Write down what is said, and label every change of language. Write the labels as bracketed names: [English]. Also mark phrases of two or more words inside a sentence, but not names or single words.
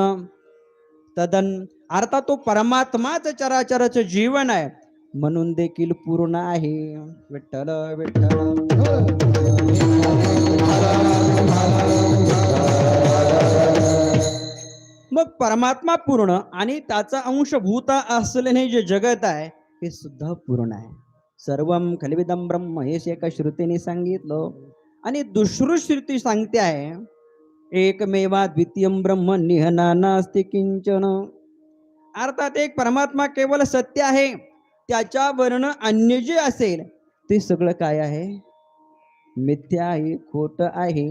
[Marathi] तदन, अर्थात तो परमात्माच चराचराचं जीवन आहे म्हणून देखील पूर्ण आहे. विठ्ठल विठ्ठल. मग परमात्मा पूर्ण आणि त्याचा अंशभूत असलेले जे जगत आहे हे सुद्धा पूर्ण आहे. [Sanskrit] सर्वं खलविदं ब्रह्म, [Marathi] हे एका श्रुतीने सांगितलं. आणि दुसरी श्रुती सांगते आहे [Sanskrit] एकमेवा द्वितीयं ब्रह्म निहना नास्ति किंचन. [Marathi] अर्थात एक परमात्मा केवळ सत्य आहे, त्याच्या वर्ण अन्य जे असेल ते सगळं काय आहे? मिथ्या आहे, खोट आहे.